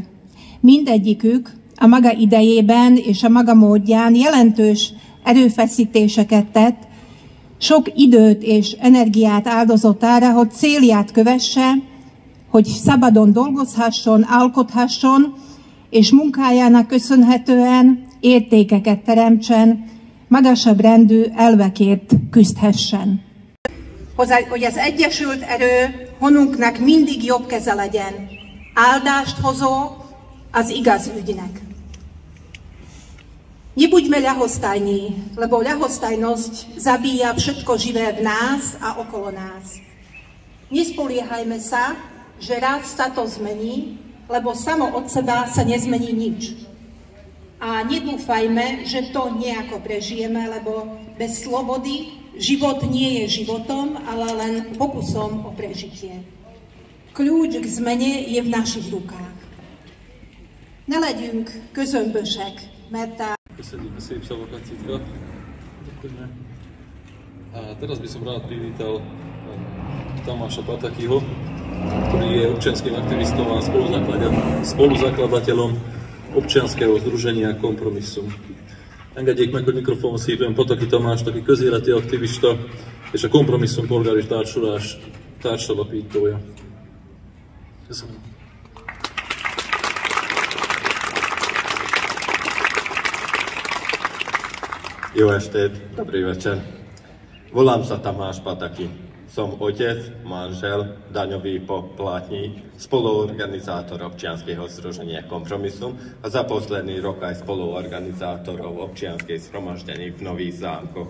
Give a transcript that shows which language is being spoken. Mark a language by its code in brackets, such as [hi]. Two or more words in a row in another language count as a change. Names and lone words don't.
[hu] Mindegyikük a maga idejében és a maga módján jelentős erőfeszítéseket tett, sok időt és energiát áldozott arra, hogy célját kövesse, hogy szabadon dolgozhasson, alkothasson, és munkájának köszönhetően értékeket teremtsen, magasabb rendű elvekért küzdhessen. Hogy az egyesült erő honunknak mindig jobb keze legyen, áldást hozó az igaz ügynek. [sk] Nebuďme ľahostajní, lebo ľahostajnosť zabíja všetko živé v nás a okolo nás. Nespoliehajme sa, že raz sa to zmení, lebo samo od seba sa nezmení nič. A nedúfajme, že to nejako prežijeme, lebo bez slobody život nie je životom, ale len pokusom o prežitie. Kľúč k zmene je v našich rukách. [hu] Nelegyünk közömbösek, mert Köszönjük a szép szavakat, Citka. [sk] A teraz by som rád privítal Tamáša Patakyho, ktorý je občianským aktivistom a spoluzakladateľom občianskeho združenia Kompromisszum. [hu] Engedjék meg, hogy mikrofonhoz hívjam Pataky Tamás, aki közéleti aktivista és a Kompromisszum polgári társulás társalapítója. Köszönöm. Jó estét, [sk] dobrý večer. Volám sa Tamáš Pataky. Som otec, manžel, daňový poplatník, spoluorganizátor občianskeho združenia Kompromisszum a za posledný rok aj spoluorganizátorov občianskej zhromaždení v Nových Zámkoch.